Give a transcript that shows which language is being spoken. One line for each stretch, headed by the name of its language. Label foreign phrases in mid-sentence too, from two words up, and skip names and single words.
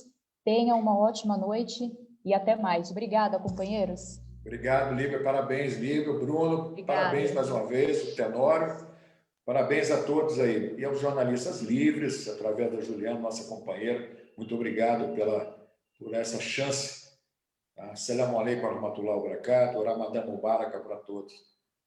Portuguese: Tenham uma ótima noite e até mais. Obrigada, companheiros. Obrigado, Lívia. Parabéns, Lívia. Bruno, Obrigada. Parabéns mais uma vez, o Tenório. Parabéns a todos aí. E aos jornalistas livres, através da Juliana, nossa companheira. Muito obrigado por essa chance.
Arabic: السلام عليكم ورحمة الله وبركاته. رمضان مبارك
Portuguese: para todos.